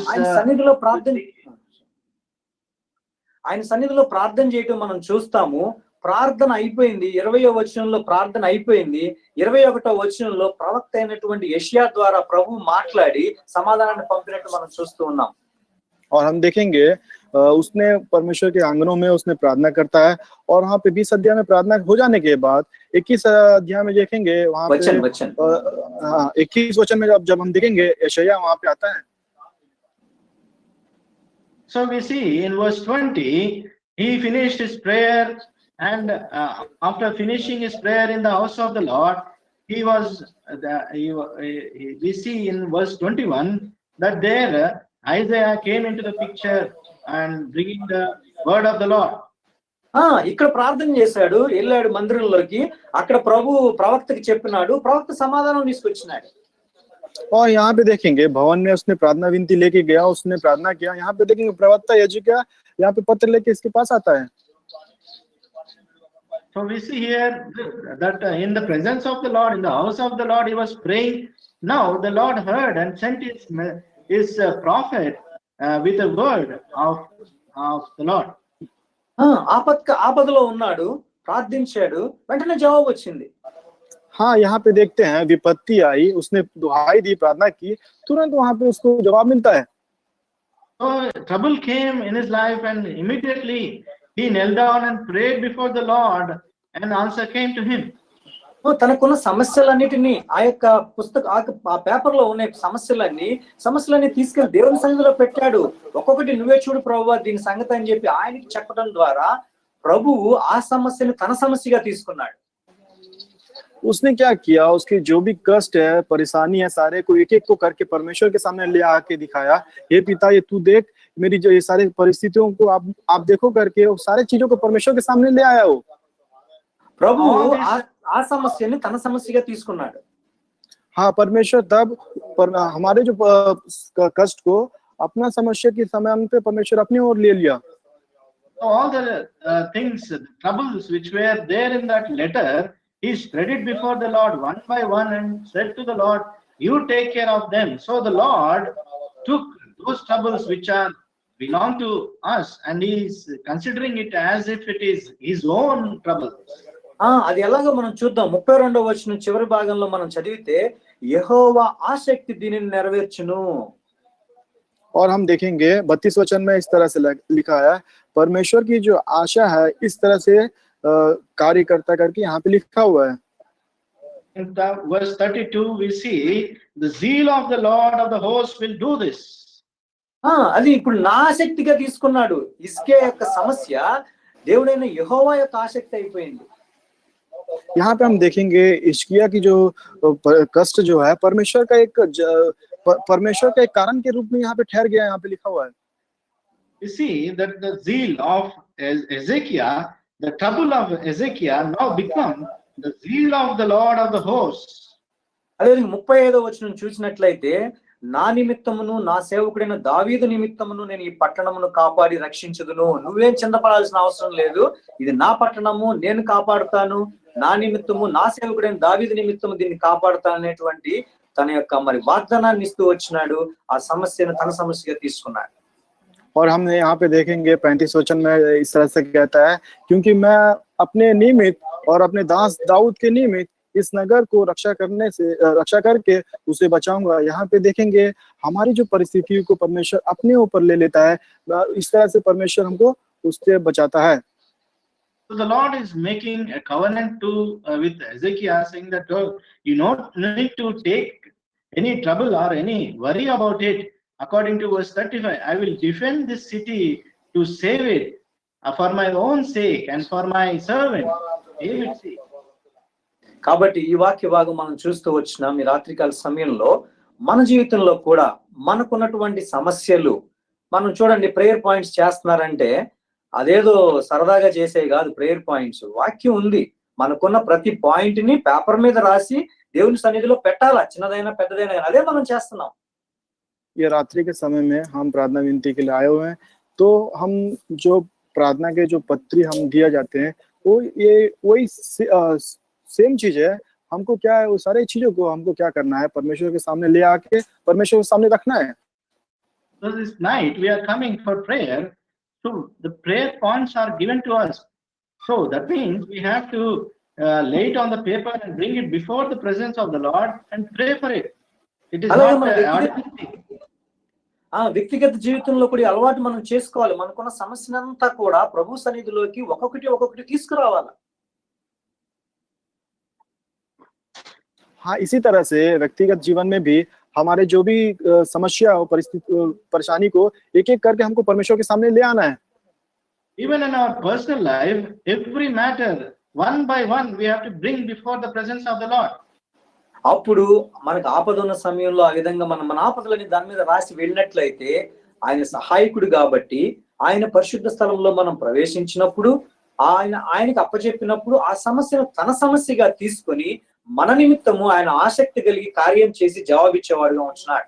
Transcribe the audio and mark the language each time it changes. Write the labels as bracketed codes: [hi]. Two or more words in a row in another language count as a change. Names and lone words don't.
[te] ఆయన సన్నిధిలో ప్రార్థన చేయటం మనం చూస్తాము. ప్రార్థన అయిపోయింది, 20వ వచనంలో ప్రార్థన అయిపోయింది. 21వ వచనంలో ప్రవక్త అయినటువంటి యెషయా ద్వారా ప్రభు మాట్లాడి సమాధానాన్ని పంపినట్టు మనం చూస్తూ ఉన్నాం. [hi] और हम देखेंगे उसने परमेश्वर के आंगनों में उसने प्रार्थना करता है और वहाँ पे 20 अध्याय में प्रार्थना हो जाने के बाद 21 अध्याय में देखेंगे वहाँ पे 21 वचन में जब हम देखेंगे यशायाह वहाँ पे आता है. [en] So we see in verse 20, he finished his prayer, and after finishing his prayer in the house of the Lord, we see in verse 21 that there Isaiah came into the picture and bringing the word of the Lord. [te] ఇక్కడ ప్రార్థన చేశాడు, వెళ్ళాడు మందిరంలోకి, అక్కడ ప్రభు ప్రవక్తకి చెప్పినాడు, ప్రవక్త సమాధానం తీసుకొచ్చినాడు. [hi] और यहाँ पे देखेंगे भवन में उसने प्रार्थना विनती लेके गया, उसने प्रार्थना किया. यहाँ पे देखेंगे प्रवक्ता यजिकिया यहाँ पे पत्र लेके इसके पास आता है. [en] So we see here that in the presence of the Lord, in the house of the Lord, he was praying. Now the Lord heard and sent his prophet with a word of the Lord. [te] ఆపదలో ఉన్నాడు, ప్రార్థించాడు, వెంటనే జవాబు వచ్చింది. [hi] हाँ, यहाँ पे देखते हैं विपत्ति आई, उसने दुहाई दी, प्रार्थना की, तुरंत वहाँ पे उसको जवाब मिलता है. [en] So trouble came in his life and immediately he knelt down and prayed before the Lord and answer came to him. [te] తనకున్న సమస్యలన్నిటినీ ఆ యొక్క ఆ పేపర్ లో ఉన్న సమస్యలన్నీ తీసుకెళ్లి దేవుని సన్నిధిలో పెట్టాడు. ఒక్కొక్కటి నువ్వే చూడు ప్రభువా దీని సంగతి అని చెప్పి ఆయనకి చెప్పడం ద్వారా ప్రభువు ఆ సమస్యను తన సమస్యగా తీసుకున్నాడు. [hi] उसने क्या किया, उसके जो भी कष्ट है, परेशानी है, सारे को एक एक को करके परमेश्वर के सामने ले आके दिखाया. ये पिता, ये तू देख मेरी जो ये सारे परिस्थितियों को आप देखो करके वो सारे चीजों को परमेश्वर के सामने ले आया. वो [te] ప్రభు ఆ సమస్యని తన సమస్యగా తీసుకున్నాడు. [hi] हाँ, परमेश्वर तब हमारे जो कष्ट को अपना समस्या की समय पे परमेश्वर अपनी ओर ले लिया. [en] So all the things, the troubles which were there in that letter, he spread it before the Lord one by one and said to the Lord, you take care of them. So the Lord took those troubles which are belong to us and he is considering it as if it is his own trouble. [te] అది ఎలాగో మనం చూద్దాం. 32వ వచనం చివరి భాగంలో మనం చదివితే యెహోవా ఆసక్తి దీనిని నెరవేర్చును. [hi] और हम देखेंगे 32 वचन में इस तरह से लिखा है, परमेश्वर की जो आशा है इस तरह से कार्य करता करके यहाँ पे लिखा हुआ है. [en] In verse 32 we see the zeal of the Lord of the host will do this. [te] అది ఇప్పుడు నా ఆసక్తిగా తీసుకున్నాడు. ఇస్కే యొక్క సమస్య దేవుడైన యెహోవా యొక్క ఆసక్తి అయిపోయింది. [hi] यहाँ पे हम देखेंगे हिजकिय्याह की जो कष्ट जो है परमेश्वर का एक कारण के रूप में यहाँ पे ठहर गया. यहाँ पे लिखा हुआ है. [en] You see that the zeal of Hezekiah, the trouble of Hezekiah now become the zeal of the Lord of the hosts. [te] అదే 35వ వచనం చూసినట్లయితే నా నిమిత్తమును నా సేవకుడైన దావీదు నిమిత్తమును నేను ఈ పట్టణమును కాపాడి రక్షించుదును. నువ్వేం చింతపడాల్సిన అవసరం లేదు, ఇది నా పట్టణము, నేను కాపాడుతాను, నా నిమిత్తము నా సేవకుడైన దావీదు నిమిత్తము దీన్ని కాపాడుతాను అనేటువంటి తన యొక్క మరి వాగ్దానాన్ని ఇస్తూ వచ్చినాడు. ఆ సమస్యను తన సమస్యగా తీసుకున్నాడు. [hi] और हम यहाँ पे देखेंगे 35 वचन में इस तरह से कहता है, क्योंकि मैं अपने निमित्त और अपने दास दाऊद के निमित्त इस नगर को रक्षा करके उसे बचाऊंगा. यहाँ पे देखेंगे हमारी जो परिस्थितियों को परमेश्वर अपने ऊपर ले लेता है, इस तरह से परमेश्वर हमको उससे बचाता है. [en] So the Lord is making a covenant with Hezekiah, saying that you don't need to take any trouble or any worry about it. According to verse 35, I will defend this city to save it for my own sake and for my servant David's sake. [te] కాబట్టి ఈ వాక్య భాగం మనం చూస్తూ వచ్చినాం. ఈ రాత్రికాల సమయంలో మన జీవితంలో కూడా మనకున్నటువంటి సమస్యలు, మనం చూడండి [en] prayer points [te] చేస్తున్నారంటే అదేదో సరదాగా చేసే కాదు. [en] prayer points [te] వాక్యం ఉంది. మనకున్న ప్రతి పాయింట్ ని పేపర్ మీద రాసి దేవుని సన్నిధిలో పెట్టాలా, చిన్నదైనా పెద్దదైనా. అదే మనం చేస్తున్నాం. [hi] ये रात्रि के समय में हम प्रार्थना विनती के लिए आए हुए हैं, तो हम जो प्रार्थना के जो पत्री हम दिया जाते हैं, वो ये वही सेम चीज है। हमको क्या है, वो सारी चीजों को हमको क्या करना है, परमेश्वर के सामने ले आके परमेश्वर के सामने रखना है। [en] So this night we are coming for prayer. So the prayer points are given to us. So that means we have to lay it on the paper and bring it before the presence of the Lord and pray for it. It is [te] అలాగే [en] not [te] మన [en] ordinary thing. [te] వ్యక్తిగత జీవితంలో కూడా ఈ అలవాటు మనం చేసుకోవాలి. మనకున్న సమస్యనంతా కూడా ప్రభు సన్నిధిలోకి ఒక్కొక్కటి తీసుకురావాలి. [hi] हाँ, इसी तरह से व्यक्तिगत जीवन में भी हमारे जो भी समस्या हो, परिस्थिति, परेशानी को एक एक करके हमको परमेश्वर के सामने ले आना है। [en] Even in our personal life, every matter, one by one, we have to bring before the presence of the Lord. [te] అప్పుడు మనకు ఆపద ఉన్న సమయంలో ఆ విధంగా మనం మన ఆపదలని దాని మీద రాసి వెళ్ళినట్లయితే ఆయన సహాయకుడు కాబట్టి ఆయన పరిశుద్ధ స్థలంలో మనం ప్రవేశించినప్పుడు ఆయనకి అప్పచెప్పినప్పుడు ఆ సమస్యను తన సమస్యగా తీసుకొని మన నిమిత్తము ఆయన ఆసక్తి కలిగి కార్యం చేసి జవాబిచ్చేవాడుగా ఉంటున్నాడు.